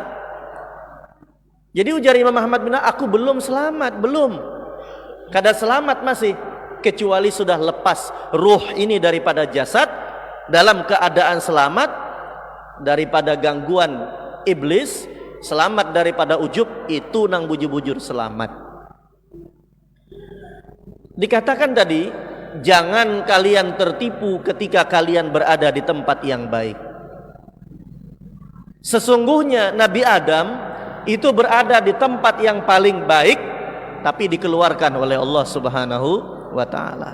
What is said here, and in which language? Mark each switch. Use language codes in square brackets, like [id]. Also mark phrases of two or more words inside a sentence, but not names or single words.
[id] Jadi ujar Imam Ahmad bin Hanbal, aku belum selamat, belum. Kada selamat masih, kecuali sudah lepas ruh ini daripada jasad dalam keadaan selamat daripada gangguan iblis, selamat daripada ujub, itu nang bujur-bujur selamat. Dikatakan tadi, jangan kalian tertipu ketika kalian berada di tempat yang baik. Sesungguhnya Nabi Adam itu berada di tempat yang paling baik, tapi dikeluarkan oleh Allah [ar] سبحانه وتعالى.